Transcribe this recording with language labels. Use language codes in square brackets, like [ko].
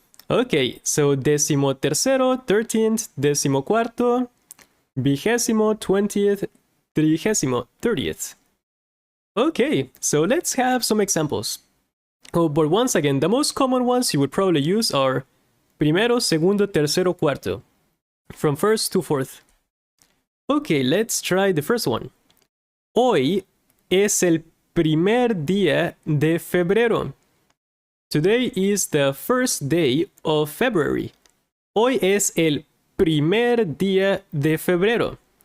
[en] Okay, so [es] décimo tercero, 13th, décimo cuarto, vigésimo, 20th, trigésimo, 30th. [en] Okay, so let's have some examples. Oh, but once again, the most common ones you would probably use are [es] primero, segundo, tercero, cuarto, [en] from first to fourth. Okay, let's try the first one. [es] Hoy es el primer día de febrero. [en] Today is the first day of February. [es] Hoy es el primer día de febrero.